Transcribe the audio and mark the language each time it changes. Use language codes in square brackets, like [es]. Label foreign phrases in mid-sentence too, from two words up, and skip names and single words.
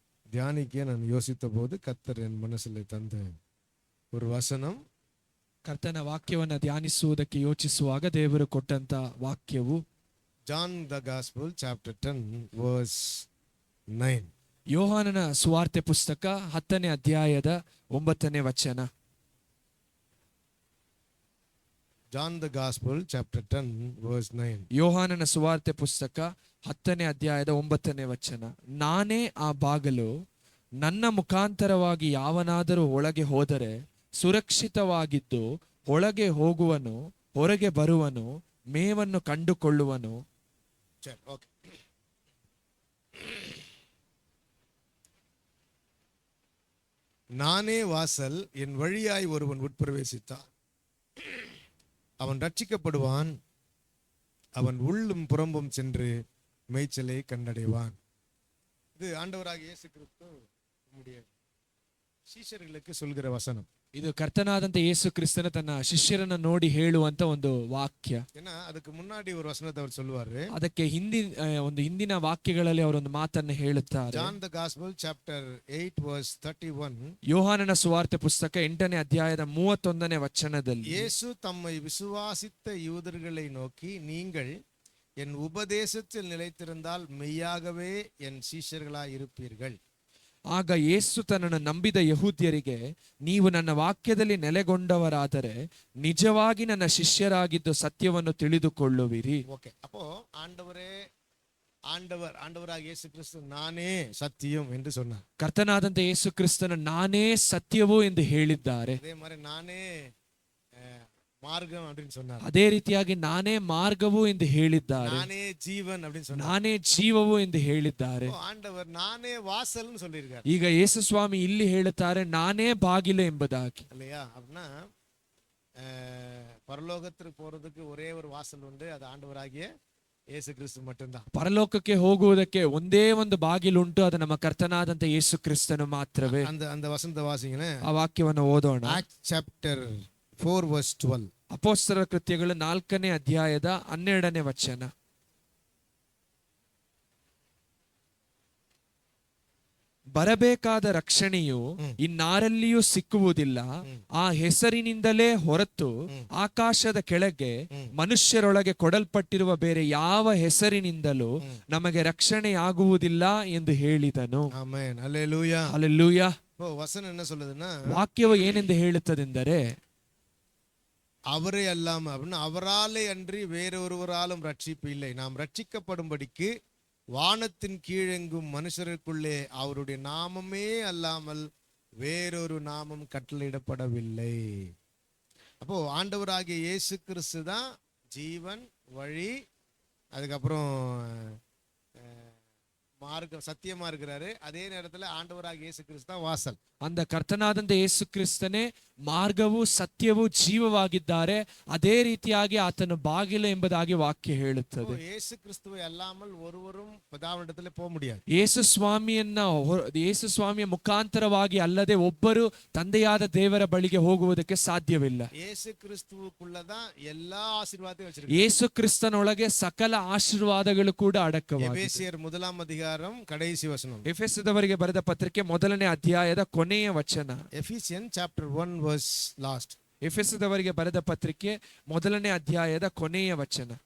[ta] தியானிக்க நான் யோசித்த போது கர்த்தர் என் மனசில் தந்த ஒரு ವಚನ, [kn] ಕರ್ತನ ವಾಕ್ಯವನ್ನು ಧ್ಯಾನಿಸುವುದಕ್ಕೆ ಯೋಚಿಸುವಾಗ ದೇವರು ಕೊಟ್ಟಂತ ವಾಕ್ಯವು [en] John the Gospel chapter 10 verse 9. [kn] ಯೋಹಾನನ ಸುವಾರ್ತೆ ಪುಸ್ತಕ 10ನೇ ಅಧ್ಯಾಯದ 9ನೇ ವಚನ. [en] John the Gospel chapter 10 verse 9. [kn] ಯೋಹಾನನ ಸುವಾರ್ತೆ ಪುಸ್ತಕ 10ನೇ ಅಧ್ಯಾಯದ 9ನೇ ವಚನ. ನಾನೇ ಆ ಬಾಗಿಲು, ನನ್ನ ಮುಖಾಂತರವಾಗಿ ಯಾವನಾದರೂ ಒಳಗೆ ಹೋದರೆ ಸುರಕ್ಷಿತವಾಗಿದ್ದು ಒಳಗೆ ಹೋಗುವನು, ಹೊರಗೆ ಬರುವನು, ಮೇವನ್ನು ಕಂಡುಕೊಳ್ಳುವನು. [ta] நானே வாசல், என் வழியாய் ஒருவன் உட்பிரவேசித்தான் அவன் ரட்சிக்கப்படுவான், அவன் உள்ளும் புறம்பும் சென்று மேய்ச்சலை கண்டடைவான். இது ஆண்டவராகிய இயேசு கிறிஸ்து நம்முடைய ಶಿಷ್ಯರಿಗೆ சொல்கிற ವಚನ. [kn] ಇದು ಕರ್ತನಾದಂತ ಯೇಸು ಕ್ರಿಸ್ತನ ತನ್ನ ಶಿಷ್ಯರನ್ನ ನೋಡಿ ಹೇಳುವಂತ ಒಂದು ವಾಕ್ಯ. [ta] ஏன்னா அதுக்கு முன்னாடி ஒரு வசனத்தை அவர் சொல்லுவாரு. [kn] ಅದಕ್ಕೆ ಹಿಂದಿನ ವಾಕ್ಯಗಳಲ್ಲಿ ಅವರೊಂದು ಮಾತನ್ನು ಹೇಳುತ್ತಾರೆ. [en] John the Gospel chapter 8 verse 31. [kn] ಯೋಹಾನನ ಸುವಾರ್ತೆ ಪುಸ್ತಕ 8ನೇ ಅಧ್ಯಾಯದ 31ನೇ ವಚನದಲ್ಲಿ ಯೇಸು ತಮ್ಮ ವಿಶ್ವಾಸಿತ [ta] ಯೂದர்களை நோக்கி, நீங்கள் என் உபதேசத்தில் நிலைத்திருந்தால் மெய்யாகவே என் சீஷர்களாய் இருப்பீர்கள். [kn] ಆಗ ಯೇಸು ತನ್ನನ್ನು ನಂಬಿದ ಯಹೂದ್ಯರಿಗೆ, ನೀವು ನನ್ನ ವಾಕ್ಯದಲ್ಲಿ ನೆಲೆಗೊಂಡವರಾದರೆ ನಿಜವಾಗಿ ನನ್ನ ಶಿಷ್ಯರಾಗಿದ್ದು ಸತ್ಯವನ್ನು ತಿಳಿದುಕೊಳ್ಳುವಿರಿ. ಓಕೆ, [ta] அப்போ ஆண்டவராகிய இயேசு கிறிஸ்து நானே சத்தியம் என்று சொன்னார். [kn] ಕರ್ತನಾದಂತ ಯೇಸು ಕ್ರಿಸ್ತನು ನಾನೇ ಸತ್ಯವು ಎಂದು ಹೇಳಿದ್ದಾರೆ. [ta] அதே மாதிரி நானே மார்க்கம் அப்படினு சொன்னார். [kn] ಅದೇ ರೀತಿಯಾಗಿ ನಾನೇ ಮಾರ್ಗವು ಎಂದು ಹೇಳಿದ್ದಾರೆ. [ta] நானே ஜீவன் அப்படினு சொன்னார். [kn] ನಾನೇ ಜೀವವು ಎಂದು ಹೇಳಿದ್ದಾರೆ. [ta] ஆண்டவர் நானே வாசல்னு சொல்லியிருக்கார். [kn] ಈಗ ಯೇಸು ಸ್ವಾಮಿ ಇಲ್ಲಿ ಹೇಳುತ್ತಾರೆ ನಾನೇ ಬಾಗಿಲು ಎಂಬುದಾಗಿ. [ta] இல்லையா? அப்படினா பரலோகத்துக்கு போறதுக்கு ஒரே ஒரு வாசல் உண்டு, அது ஆண்டவராகிய ಯೇಸು ಕ್ರಿಸ್ತ மட்டும்தான். [kn] ಪರಲೋಕಕ್ಕೆ ಹೋಗುವುದಕ್ಕೆ ಒಂದೇ ಒಂದು ಬಾಗಿಲುಂಟು, ಅದು ನಮ್ಮ ಕರ್ತನಾದಂತ ಯೇಸು ಕ್ರಿಸ್ತನು ಮಾತ್ರವೇ. அந்த ವಚನದ ವಾಸಿಂಗನೇ ಆ ವಾಕ್ಯವನ್ನು ಓದೋಣ. [en] Act chapter 4 verse 12. [kn] ಅಪೊಸ್ತಲರ ಕೃತ್ಯಗಳು 4ನೇ ಅಧ್ಯಾಯದ 12ನೇ ವಚನ. ಬರಬೇಕಾದ ರಕ್ಷಣೆಯು ಇನ್ನಾರಲ್ಲಿಯೂ ಸಿಕ್ಕುವುದಿಲ್ಲ, ಆ ಹೆಸರಿನಿಂದಲೇ ಹೊರತು ಆಕಾಶದ ಕೆಳಗೆ ಮನುಷ್ಯರೊಳಗೆ ಕೊಡಲ್ಪಟ್ಟಿರುವ ಬೇರೆ ಯಾವ ಹೆಸರಿನಿಂದಲೂ ನಮಗೆ ರಕ್ಷಣೆಯಾಗುವುದಿಲ್ಲ ಎಂದು ಹೇಳಿದನು. ಆಮೆನ್, ಹಲ್ಲೆಲೂಯಾ, ಹಲ್ಲೆಲೂಯಾ. [ta] ವಚನ என்ன சொல்லுதுன்னா, [kn] ವಾಕ್ಯವು ಏನೆಂದು ಹೇಳುತ್ತದೆಂದರೆ, [ta] அவரே அல்லாம அப்படின்னா அவராலே அன்றி வேறொருவராலும் ரட்சிப்பு இல்லை, நாம் ரட்சிக்கப்படும்படிக்கு வானத்தின் கீழெங்கும் மனுஷருக்குள்ளே அவருடைய நாமமே அல்லாமல் வேறொரு நாமம் கட்டளையிடப்படவில்லை. அப்போ ஆண்டவராகிய இயேசு கிறிஸ்து தான் ஜீவன், வழி, அதுக்கப்புறம் மார்க்கம், சத்தியமா இருக்கிறாரு. அதே நேரத்தில் ஆண்டவராகிய இயேசு கிறிஸ்து தான் வாசல். [kn] அந்த ಕರ್ತನಾದಂತ ಯೇಸು ಕ್ರಿಸ್ತನೇ ಮಾರ್ಗವು ಸತ್ಯವೂ ಜೀವವಾಗಿದ್ದಾರೆ. ಅದೇ ರೀತಿಯಾಗಿ ಆತನು ಬಾಗಿಲು ಎಂಬುದಾಗಿ ವಾಕ್ಯ ಹೇಳುತ್ತದೆ. [ta] ಯೇಸು ಕ್ರಿಸ್ತುவை அல்லாமல் ஒருவரும் பிதாவினிடத்தில் போக முடியாது. [kn] ಯೇಸು ಸ್ವಾಮಿಯ ಮುಖಾಂತರವಾಗಿ ಅಲ್ಲದೆ ಒಬ್ಬರು ತಂದೆಯಾದ ದೇವರ ಬಳಿಗೆ ಹೋಗುವುದಕ್ಕೆ ಸಾಧ್ಯವಿಲ್ಲ. [ta] ಯೇಸು ಕ್ರಿಸ್ತುವುக்குள்ளதான் எல்லா ஆசீர்வாதத்தையும் வச்சிருக்கார். [kn] ಯೇಸು ಕ್ರಿಸ್ತನೊಳಗೆ ಸಕಲ ಆಶೀರ್ವಾದಗಳು ಕೂಡ ಅಡಕವಾಗಿದೆ. ಎಫೆಸಿಯರ್ 1ನೇ ಅಧ್ಯಾಯ ಕಡೆಯ ವಚನ. ಎಫೆಸದವರಿಗೆ ಬರೆದ ಪತ್ರಿಕೆ 1ನೇ ಅಧ್ಯಾಯದ ಕೊನೆಯ ವಚನ. [en] Ephesian chapter 1 verse last. [kn] ಎಫೆಸದವರಿಗೆ ಬರೆದ ಪತ್ರಿಕೆ 1ನೇ ಅಧ್ಯಾಯದ ಕೊನೆಯ ವಚನ.